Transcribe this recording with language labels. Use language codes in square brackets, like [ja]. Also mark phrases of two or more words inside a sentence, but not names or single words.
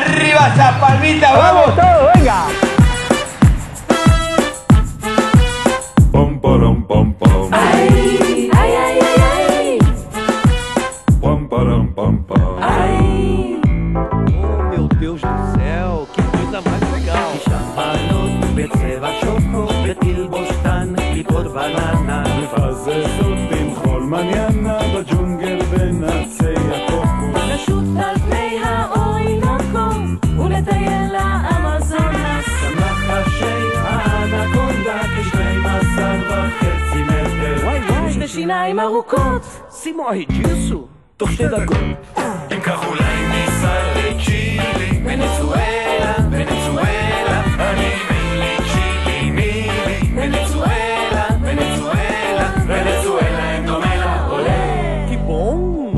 [es] Arriba esa palmita, ¡Vamos todos, venga! Pom, param, pom, pom. Ai, ai, ai, ai, ai. Pom, param, pom, pom. Ai. [pt] Oh, meu Deus do céu, que coisa mais legal! [he] בצבע שוקו ותלבושתן ליפות בננה מפזזות עם חול מניאנה בג'ונגל בין עצי הקוקו לשוט על פני האורינוקו ולטייל לאמזונס שמח ראשי האנקונדה כ12.5 מטר Uai, uai! ושתי שיניים ארוכות [pt] Se morre disso, [he] תוך 2 דקות. אם כך אולי ניסע לצ'ילי ונצואלה ונצואלה אני מילי צ'ילי מילי ונצואלה ונצואלה ונצואלה אין דומה לה עולה [pt] Que bom!